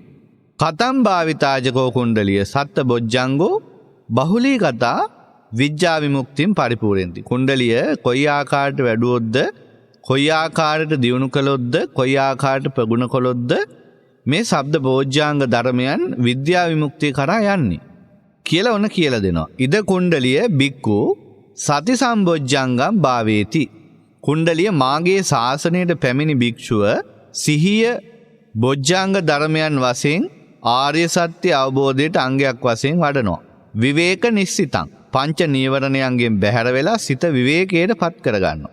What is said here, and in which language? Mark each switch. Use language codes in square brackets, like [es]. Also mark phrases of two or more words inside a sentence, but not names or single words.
[pi] කතම් භාවිතාජකෝ කුණ්ඩලිය සප්තබොජ්ජංගෝ බහුලී කතා විඥා විමුක්තියෙන් පරිපූර්ණෙන්ති. [si] කුණ්ඩලිය කොයි ආකාරයට වැඩුවොත්ද, කොයි ආකාරයට දියුණු කළොත්ද, කොයි ආකාරයට ප්‍රගුණ කළොත්ද මේ ශබ්ද බෝධ්‍යාංග ධර්මයන් විද්‍යා විමුක්තිය කරා යන්නේ කියලා ඔන්න කියලා දෙනවා. [pi] ඉද කුණ්ඩලිය බික්කු සති සම්බොජ්ජංගම් භාවේති. [si] කුණ්ඩලිය මාගේ ශාසනයට පැමිණි භික්ෂුව සිහිය බොජ්ජාංග ධර්මයන් වශයෙන් ආර්ය සත්‍ය අවබෝධයට අංගයක් වශයෙන් වඩනවා. [pi] විවේක නිස්සිතං [si] පංච නීවරණයන්ගෙන් බැහැර වෙලා සිත විවේකයට පත් කරගන්නවා.